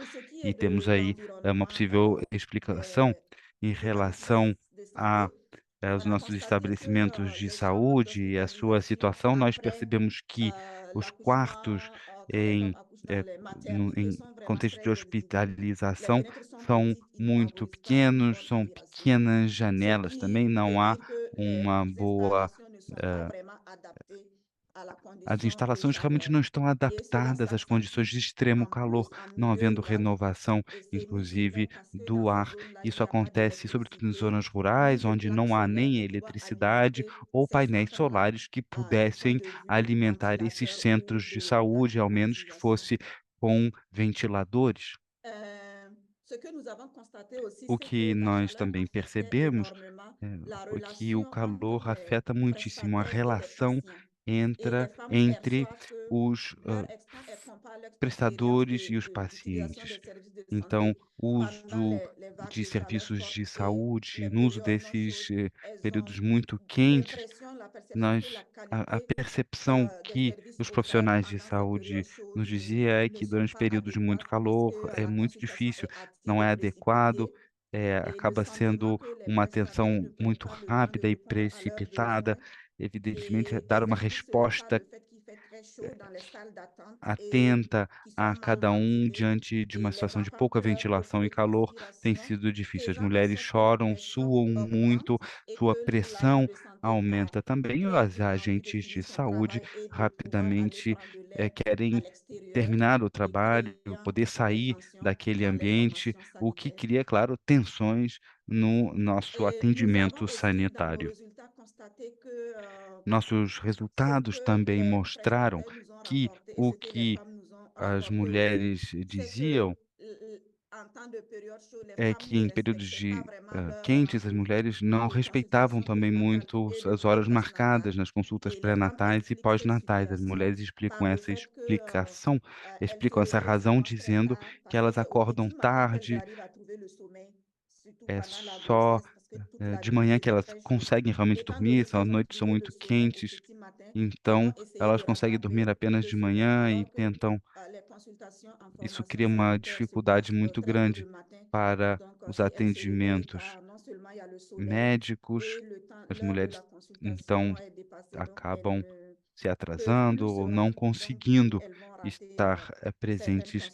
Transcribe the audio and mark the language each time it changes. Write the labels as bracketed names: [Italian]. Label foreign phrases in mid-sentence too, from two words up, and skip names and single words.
[Portuguese] E temos aí uma possível explicação em relação à os nossos [French] constate [Portuguese] estabelecimentos [French] que [Portuguese] de [French] les chambres [Portuguese] saúde e a sua situação, nós [French] après [Portuguese] percebemos que os quartos [French] l'accouchement, quand les femmes [Portuguese] em, [French] accouchent dans eh, les [Portuguese] em [French] maternités sont vraiment [Portuguese] contexto de [French] très réduites. Les [Portuguese] hospitalização [French] fenêtres sont [Portuguese] são [French] petites, il n'y a pas [Portuguese] muito [French] beau espace pour [Portuguese] pequenos, [French] bonne [Portuguese] são [French] respiration. [Portuguese] pequenas [French] Ce [Portuguese] janelas também, [French] qui veut [Portuguese] não há [French] dire que [Portuguese] uma [French] les [Portuguese] boa. [French] installations ne sont pas eh, vraiment adaptées à la [Portuguese] As [French] condition de [Portuguese] instalações realmente [French] chaleur. [Portuguese] não estão [French] Et cela [Portuguese] adaptadas às condições [French] s'accentue [Portuguese] de extremo [French] en [Portuguese] calor, [French] plus en [Portuguese] não [French] milieu [Portuguese] havendo [French] rural. [Portuguese] renovação, [French] Et ces niches [Portuguese] inclusive, [French] viennent casser [Portuguese] do [French] dans ces [Portuguese] ar. [French] zones-là, il [Portuguese] Isso [French] n'y a pas [Portuguese] acontece sobretudo em [French] d'électricité, [Portuguese] zonas [French] ni [Portuguese] rurais, [French] de [Portuguese] onde [French] plaques [Portuguese] não há [French] solaires [Portuguese] nem [French] pour pouvoir [Portuguese] eletricidade [French] alimenter [Portuguese] ou [French] ces [Portuguese] painéis [French] centres-là [Portuguese] solares que [French] du point [Portuguese] pudessem [French] de vue [Portuguese] alimentar esses [French] ventilateur ou [Portuguese] centros de [French] de la [Portuguese] saúde, ao menos que [French] climatisation. [Portuguese] fosse com ventiladores. [French] Ce que nous avons constaté aussi, [Portuguese] O [French] c'est que [Portuguese] que [French] la [Portuguese] nós [French] chaleur [Portuguese] também [French] affectait [Portuguese] percebemos [French] énormément la [Portuguese] foi que o [French] relation entre [Portuguese] calor [French] les [Portuguese] afeta muitíssimo a [French] prestataires et les [Portuguese] relação [French] patients. Et les [Portuguese] entra [French] femmes [Portuguese] entre [French] perçoivent que [Portuguese] os [French] elles comparent leur expérience [Portuguese] prestadores e os [French] d'utilisation des [Portuguese] pacientes. [French] services de [Portuguese] Então, [French] santé [Portuguese] o [French] pendant [Portuguese] uso [French] les vagues [Portuguese] de [French] de chaleur [Portuguese] serviços [French] forte [Portuguese] de [French] et [Portuguese] saúde, [French] les [Portuguese] no uso [French] périodes non [Portuguese] desses [French] chaudes. Elles [Portuguese] períodos [French] ont [Portuguese] muito quentes, [French] l'impression, la perception que la [Portuguese] nós, a [French] qualité [Portuguese] percepção [French] des [Portuguese] que [French] services [Portuguese] os [French] offerts [Portuguese] profissionais de [French] pendant ces [Portuguese] saúde [French] périodes chaudes [Portuguese] nos dizia é [French] ne [Portuguese] que [French] sont [Portuguese] durante [French] pas [Portuguese] períodos muito [French] adéquates parce [Portuguese] calor [French] que [Portuguese] é [French] la [Portuguese] muito [French] consultation [Portuguese] difícil, [French] est [Portuguese] não é [French] hâtive, [Portuguese] adequado, [French] précipitée et le [Portuguese] acaba [French] sentiment [Portuguese] sendo [French] que les [Portuguese] uma [French] prestataires [Portuguese] atenção [French] ne prennent [Portuguese] muito [French] pas le temps de [Portuguese] rápida e [French] répondre à leurs [Portuguese] precipitada, [French] besoins. [Portuguese] evidentemente, [French] Et [Portuguese] dar uma [French] explique cela par [Portuguese] resposta [French] le fait qu'il fait très chaud dans les salles d'attente et [Portuguese] atenta [French] qui sont [Portuguese] a [French] mal [Portuguese] cada um [French] ventilées. [Portuguese] diante de uma [French] Et les [Portuguese] situação de [French] enfants [Portuguese] pouca [French] pleurent beaucoup [Portuguese] ventilação [French] de [Portuguese] e calor, tem [French] transpiration, [Portuguese] sido difícil. As [French] faisant en [Portuguese] mulheres [French] sorte que la [Portuguese] choram, [French] pression [Portuguese] suam [French] augmente [Portuguese] muito, [French] et [Portuguese] sua [French] que l'agent [Portuguese] pressão [French] de santé a [Portuguese] aumenta também. E [French] très [Portuguese] os [French] vite envie de [Portuguese] agentes de [French] finir son [Portuguese] saúde [French] travail et de pouvoir aller [Portuguese] rapidamente [French] prendre de l'air à [Portuguese] querem [French] l'extérieur [Portuguese] terminar o [French] et [Portuguese] trabalho, [French] créant [Portuguese] poder [French] des [Portuguese] sair [French] tensions [Portuguese] daquele [French] dans les [Portuguese] ambiente, [French] formations [Portuguese] o que [French] sanitaires. [Portuguese] cria, claro, tensões no nosso [French] Et nous avons [Portuguese] atendimento [French] aussi, dans nos [Portuguese] sanitário. [French] résultats, constaté que [Portuguese] Nossos [French] ce [Portuguese] resultados [French] que [Portuguese] também [French] les [Portuguese] mostraram [French] prestataires nous ont [Portuguese] que [French] rapporté et [Portuguese] o [French] ce que les [Portuguese] que [French] femmes nous ont [Portuguese] as [French] rapporté aussi, [Portuguese] mulheres [French] c'est que [Portuguese] diziam [French] en temps de période chaude, les [Portuguese] é [French] femmes [Portuguese] que [French] ne [Portuguese] em períodos [French] respectaient pas [Portuguese] de [French] vraiment leur [Portuguese] quentes, as [French] rendez-vous [Portuguese] mulheres não [French] de [Portuguese] respeitavam [French] consultation [Portuguese] também [French] postnatale [Portuguese] muito [French] et de [Portuguese] as horas [French] postnatale. [Portuguese] marcadas nas consultas [French] Et les femmes [Portuguese] pré-natais e [French] expliquent cette [Portuguese] pós-natais. As [French] situation [Portuguese] mulheres explicam [French] par le [Portuguese] essa [French] fait que [Portuguese] explicação, [French] elles se [Portuguese] explicam essa [French] réveillent [Portuguese] razão [French] souvent très [Portuguese] dizendo [French] tard [Portuguese] que [French] parce que [Portuguese] elas [French] c'est au [Portuguese] acordam [French] petit matin qu'elles [Portuguese] tarde, [French] arrivent à trouver le sommeil, surtout [Portuguese] é [French] pendant la [Portuguese] só [French] grossesse parce que toute la [Portuguese] de [French] nuit il [Portuguese] manhã que [French] faisait [Portuguese] elas [French] très chaud. [Portuguese] conseguem realmente [French] Étant [Portuguese] dormir, [French] donné [Portuguese] as [French] qu'elles ont [Portuguese] noites são [French] trouvé le [Portuguese] muito [French] sommeil au [Portuguese] quentes, [French] petit matin, elles [Portuguese] então [French] vont essayer [Portuguese] elas [French] de [Portuguese] conseguem dormir [French] rattraper [Portuguese] apenas [French] le [Portuguese] de [French] sommeil [Portuguese] manhã e [French] alors que [Portuguese] tentam. [French] les consultations en [Portuguese] Isso [French] formation [Portuguese] cria uma [French] sanitaire se [Portuguese] dificuldade [French] passent [Portuguese] muito [French] très tôt le [Portuguese] grande [French] matin. [Portuguese] para [French] Donc, [Portuguese] os [French] si elles se réveillent [Portuguese] atendimentos [French] tard, non seulement il y a le soleil [Portuguese] médicos, [French] et le temps, [Portuguese] as [French] l'heure de [Portuguese] mulheres [French] la consultation [Portuguese] então [French] est dépassée, donc elles [Portuguese] acabam [French] ne [Portuguese] se [French] peuvent [Portuguese] atrasando [French] plus se [Portuguese] ou não [French] rendre. Donc, du coup, [Portuguese] conseguindo [French] elles vont rater [Portuguese] estar [French] certaines [Portuguese] presentes